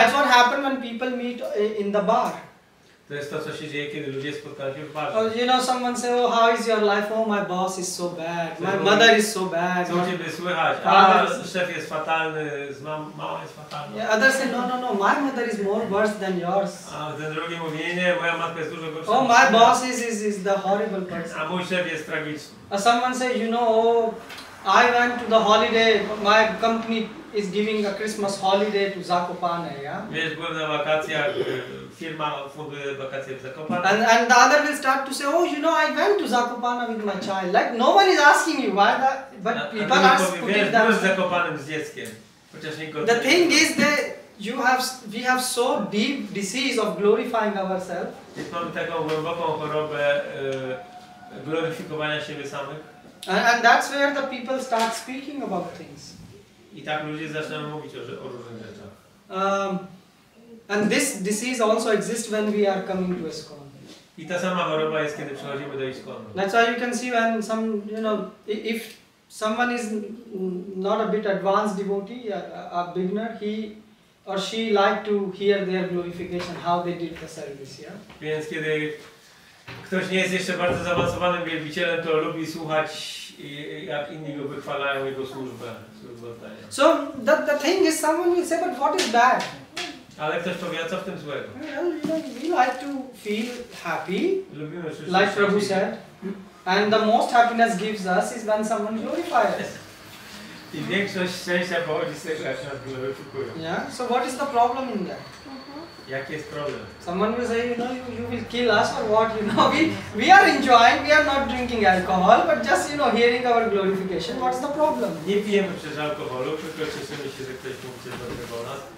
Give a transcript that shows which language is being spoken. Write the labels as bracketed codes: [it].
[en] That's what happened when people meet in the bar. [pl] To jest to, co się dzieje, kiedy ludzie spotkają się w barze. [en] Someone say, oh, how is your life? Oh, my boss is so bad. My mother is so bad. [pl] Co u ciebie słychać? A, szef jest fatalny, mama jest fatalna. [en] Yeah, others say, no, my mother is more worse than yours. [pl] A ten drugi mówi, nie, moja matka jest dużo gorsza. [en] Oh, my boss is the horrible person. [pl] A mój szef jest tragiczny. [en] Someone say, I went to the holiday, my company is giving a Christmas holiday to Zakopane, yeah? [pl] Wiesz, byłem na wakacjach, firma funduje wakacje w Zakopane. [en] And the other will start to say, oh, I went to Zakopane with my child. Like, no one is asking you why that, but people are putting that. [pl] Byłem z Zakopanem z dzieckiem. Chociaż nikt [en] the thing is that we have so deep disease of glorifying ourselves. [pl] Więc mamy taką głęboką chorobę gloryfikowania siebie samych. [en] And that's where the people start speaking about things. [pl] I tak ludzie zaczynają mówić o różnych rzeczach. [en] And this disease also exists when we are coming to ISKCON. [pl] I ta sama choroba jest, kiedy przychodzimy do ISKCONu. [en] That's why you can see when if someone is not a bit advanced devotee, a beginner, he or she like to hear their glorification, how they did the service, yeah? [pl] Więc kiedy ktoś nie jest jeszcze bardzo zaawansowanym wielbicielem, to lubi słuchać, jak inni go wychwalają, jego służbę oddają. [en] So the thing is, someone will say, but what is bad? [pl] Ale ktoś powie, a co w tym złego? [en] Well, we like to feel happy, [pl] Lubimy wszyscy [en] like Prabhu said, and the most happiness gives us is when someone glorifies us. [pl] I większość szczęścia pochodzi z tego, jak nas gloryfikują. [en] Yeah. So what is the problem in that? [pl] Jaki jest problem? [en] Someone will say, you will kill us or what? We are enjoying. We are not drinking alcohol, but just hearing our glorification. What's the problem? [pl] Nie pijemy przecież alkoholu, tylko cieszymy się, że ktoś mówi coś dobrego o nas.